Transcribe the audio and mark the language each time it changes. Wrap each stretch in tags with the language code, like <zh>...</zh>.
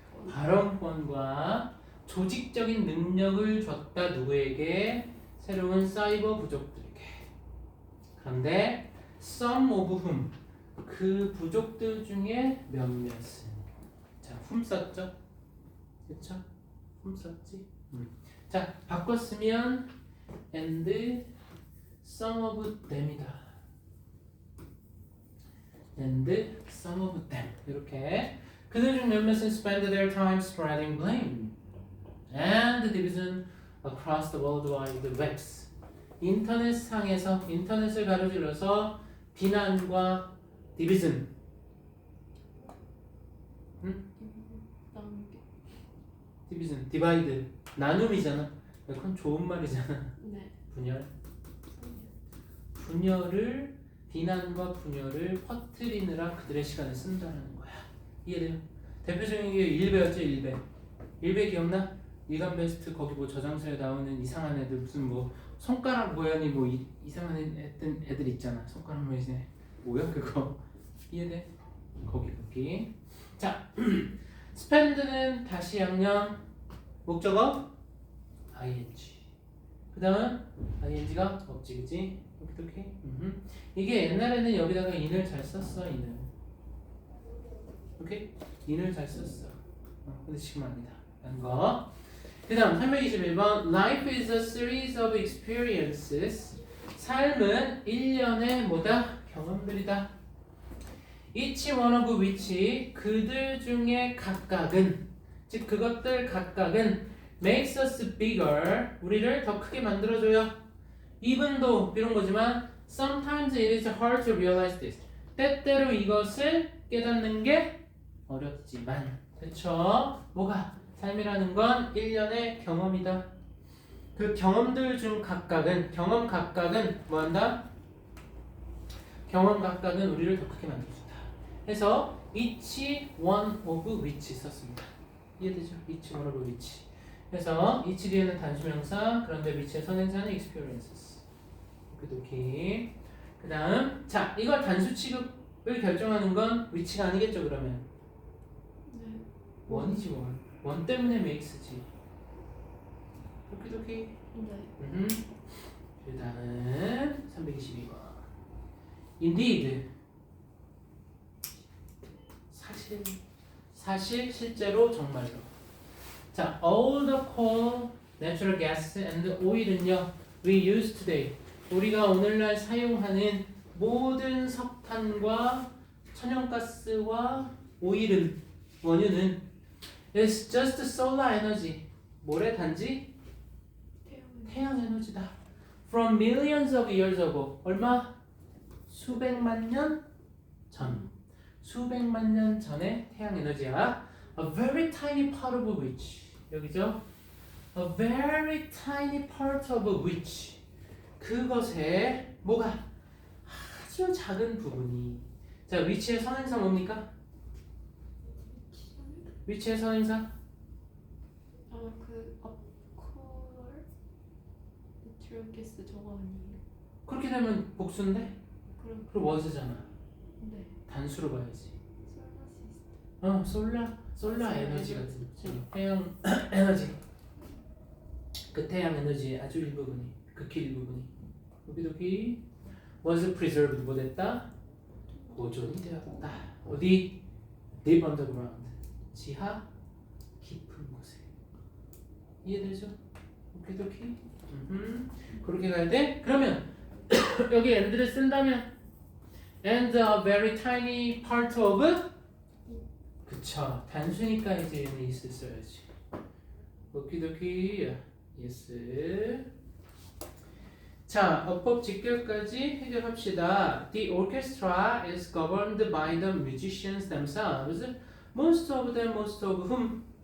<ko>발언권과 조직적인 능력을 줬다. 누구에게? 새로운 사이버 부족들에게. 그런데 some of whom 그 부족들 중에 몇몇은 자, whom 썼죠? 그쵸? whom 썼지? 자, 바꿨으면 and some of them이다.</ko> <en>and some of them</en> <ko>이렇게 그들 중 몇몇은</ko> <en>spend their time spreading blame and division across the world wide webs</en> <ko>인터넷상에서 인터넷을 가로질러서 비난과 디비전 나누기. 디비전 디바이드 나눔이잖아. 그건 좋은 말이잖아. 네. 분열을 비난과 분열을 퍼뜨리느라 그들의 시간을 쓴다는 거야. 이해돼요? 대표적인 게 일베였죠. 일베 기억나? 일간 베스트 거기 뭐 저장소에 나오는 이상한 애들 무슨 뭐 손가락 모양이 뭐 이상한 애들 있잖아. 손가락 모양이 뭐야 그거? 이해돼? 거기. 자, spend는 다시 양념 목적어 ing. 그 다음 ing가 없지, 그치? 오케이. 이게 옛날에는 여기다가 in을 잘 썼어, in을. 오케이? in을 잘 썼어. 근데 지금 아니다. 라는 거. 그 다음 321번</ko> <en>Life is a series of experiences.</en> <ko>삶은 일련의 뭐다? 경험들이다.</ko> <en>Each one of which</en> <ko>그들 중에 각각은 즉 그것들 각각은</ko> <en>makes us bigger</en> <ko>우리를 더 크게 만들어줘요.</ko> <en>even though</en> <ko>이런 거지만</ko> <en>sometimes it is hard to realize this</en> <ko>때때로 이것을 깨닫는 게 어렵지만 그쵸? 뭐가? 삶이라는 건 일련의 경험이다. 그 경험들 중 각각은 경험 각각은 뭐한다? 경험 각각은 우리를 더 크게 만들어준다. 해서 each one of which 썼습니다. 이해되죠? each one of which. 그래서 each 뒤에는 단수명사 그런데 which의 선행사는 experiences. 오케이. 그 다음 자 이걸 단수 취급을 결정하는 건 which가 아니겠죠 그러면? 네. 원이지 원. 원 때문에 makes지. 오케이. 네. 그 다음 322번. Indeed. 사실 실제로 정말로. 자, all the coal, natural gas, and oil은요</ko> <en>we use today.</en> <ko>우리가 오늘날 사용하는 모든 석탄과 천연가스와 오일은 원유는</ko> <en>is just solar energy.</en> <ko>뭐래 단지 태양 에너지다.</ko> <en>From millions of years ago.</en> <ko>얼마? 수백만 년 전. 수백만 년 전의 태양 에너지야.</ko> <en>A very tiny part of which.</en> <ko>여기죠?</ko> <en>A very tiny part of which.</en> <ko>그것의 뭐가 아주 작은 부분이. 자, which의 선행사 뭡니까? which의 선행사? 그 콜 내추럴 가스 저거 아니에요? 그렇게 되면 복수인데? 그럼 was잖아. 네. 단수로 봐야지. 솔라 시스템. 솔라 에너지 같은 거지. 태양 에너지. 그 태양 에너지의 아주 일부분이, 극히 일부분이. 여기저기</ko> <en>was preserved</en> <ko>뭐 됐다? 보존이 되었다. 어디?</ko> <en>deep underground.</en> <ko>지하 깊은 곳에. 이해되죠? 오케이. 그렇게 가야 돼? 그러면 여기 and를 쓴다면</ko> <en>and a very tiny part of</en> <ko>그쵸. 단수니까 이제 얘는 is 써야지. 오키도키 yes. 자, 어법 직결까지 해결합시다.</ko> <en>The orchestra is governed by the musicians themselves. Most of them, most of whom?</en>